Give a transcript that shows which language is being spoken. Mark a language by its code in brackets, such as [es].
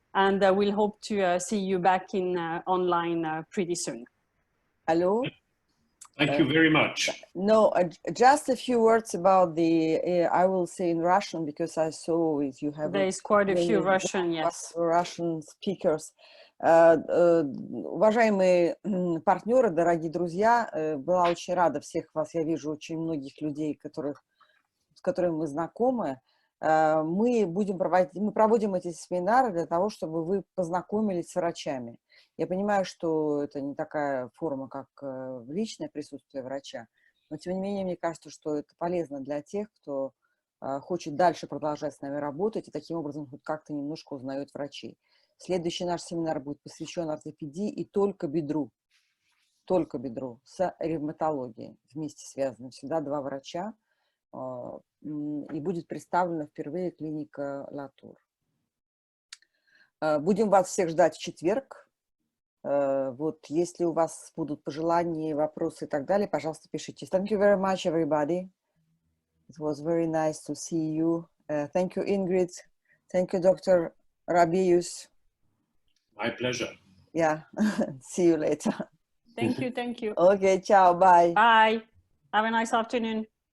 [en] And we'll hope to see you back in online pretty soon. Hello? Thank you very much. No, just a few words about the, I will say in Russian, because I saw it, you have... There is quite a few Russian, yes. Russian speakers. [ru] Уважаемые партнеры, дорогие друзья, была очень рада всех вас. Я вижу очень многих людей, с которыми мы знакомы. Мы проводим эти семинары для того, чтобы вы познакомились с врачами. Я понимаю, что это не такая форма, как личное присутствие врача, но тем не менее, мне кажется, что это полезно для тех, кто хочет дальше продолжать с нами работать и таким образом хоть как-то немножко узнает врачей. Следующий наш семинар будет посвящен ортопедии и только бедру с ревматологией. Вместе связаны всегда два врача, и будет представлена впервые клиника Латур. Будем вас всех ждать в четверг. Вот, если у вас будут пожелания, вопросы и так далее, пожалуйста, пишите. [en] Thank you very much, everybody. It was very nice to see you. Thank you, Ingrid. Thank you, Dr. Rabaeus. My pleasure. Yeah, see you later. Thank you, thank you. Okay, ciao, bye. Bye. Have a nice afternoon.